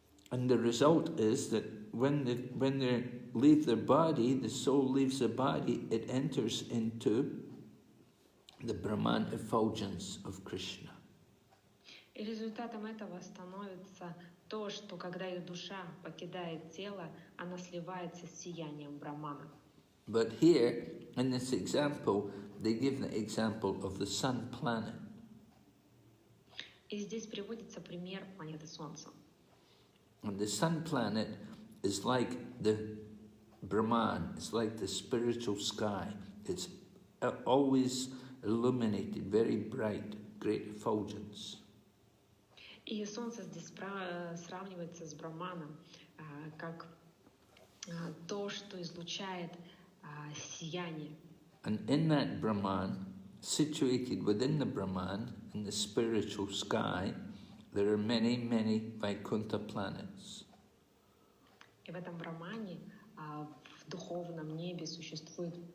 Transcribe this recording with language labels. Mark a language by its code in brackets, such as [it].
[en] And the result is that when they leave their body, the soul leaves the body, it enters into the Brahman effulgence of Krishna. [ru] И результатом этого становится то, что когда их душа покидает тело, она сливается с сиянием Брахмана. [en] But here, in this example, they give the example of the sun planet. [ru] И здесь приводится пример планеты Солнца. [en] And the sun planet is like the Brahman, it's like the spiritual sky. It's always illuminated, very bright, great effulgence. [ru] И Солнце здесь сравнивается с Брахманом, как то, что излучает сияние. [en] And in that Brahman, situated within the Brahman, in the spiritual sky, there are many, many Vaikuntha planets. [ru] И в этом Брахмане, в духовном небе существует